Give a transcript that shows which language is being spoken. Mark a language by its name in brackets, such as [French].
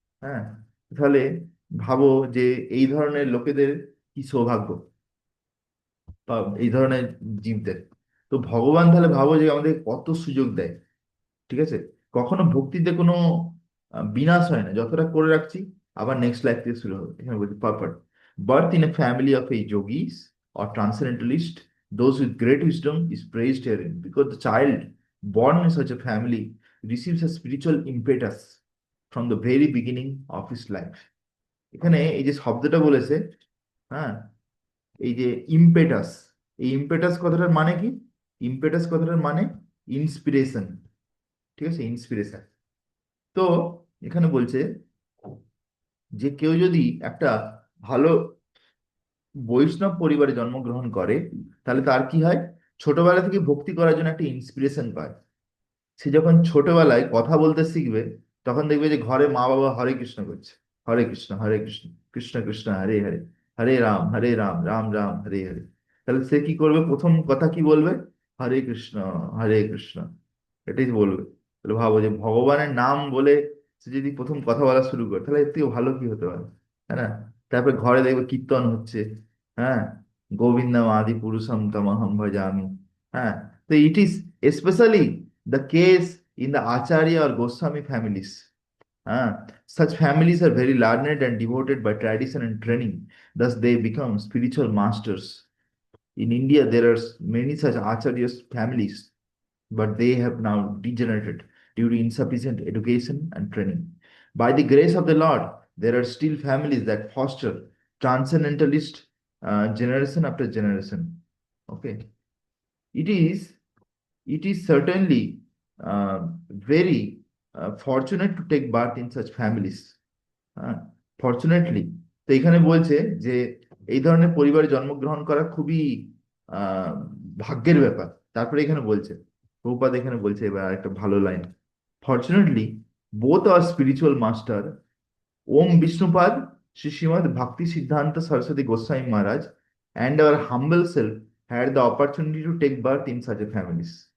[Bangla] হ্যাঁ, তাহলে ভাবো যে এই ধরনের লোকেদের কি সৌভাগ্য, বা এই ধরনের জীবদের। তো ভগবান তাহলে ভাবো যে আমাদের কত সুযোগ দেয়, ঠিক আছে। কখনো ভক্তিতে কোনো বিনাশ হয় না, যতটা করে রাখছি আবার নেক্সট লাইফ থেকে শুরু হবে। এখানে বলছি [English] Purport, birth in a family of a yogis or transcendentalist, those with great wisdom is praised herein, because the child born in such a family receives a spiritual impetus from the very beginning of his life. [Bangla] এখানে এই যে শব্দটা বলেছে, হ্যাঁ, এই যে impetus, এই impetus কথাটার মানে কি? ইম্পেটাস কথাটার মানে ইন্সপিরেশন, ঠিক আছে, ইন্সপিরেশন। তো এখানে বলছে যে কেউ যদি একটা ভালো বৈষ্ণব পরিবারে জন্মগ্রহণ করে, তাহলে তার কি হয়? ছোটবেলা থেকে ভক্তি করার জন্য একটা ইন্সপিরেশন পায়। সে যখন ছোটবেলায় কথা বলতে শিখবে, তখন দেখবে যে ঘরে মা বাবা হরে কৃষ্ণ করছে, হরে কৃষ্ণ হরে কৃষ্ণ, কৃষ্ণ কৃষ্ণ হরে হরে, হরে রাম রাম রাম হরে হরে। তাহলে সে কি করবে? প্রথম কথা কি বলবে? হরে কৃষ্ণ, হরে কৃষ্ণ, এটাই বলবে। তাহলে ভাবো যে ভগবানের নাম বলে সে যদি প্রথম কথা বলা শুরু করে, তাহলে এর থেকে ভালো কি হতে পারে, তাই না? তারপরে ঘরে দেখবে কীর্তন হচ্ছে, হ্যাঁ, [Sanskrit] গোবিন্দম আদি পুরুষম তমহম ভজামি, [Bangla] হ্যাঁ। [English] তো it is especially the case in the Acharya or Goswami families. Such families are very learned and devoted by tradition and training. Thus, they become spiritual masters. In India, there are many such Acharyas families, but they have now degenerated due to insufficient education and training. By the grace of the Lord, there are still families that foster transcendentalist generation after generation. Okay, it is it is certainly very fortunate to take birth in such families. [Bangla] Fortunately, তো এখানে বলছে যে এই ধরনের পরিবারে জন্মগ্রহণ করা খুবই আহ ভাগ্যের ব্যাপার। তারপরে এখানে বলছে, প্রভুপাদ এখানে বলছে এবার একটা ভালো লাইন, [English] Fortunately both our spiritual master Om Vishnupada Shri Srimad Bhakti Siddhanta Saraswati Goswami Maharaj and our humble self had the opportunity to take birth in such a families.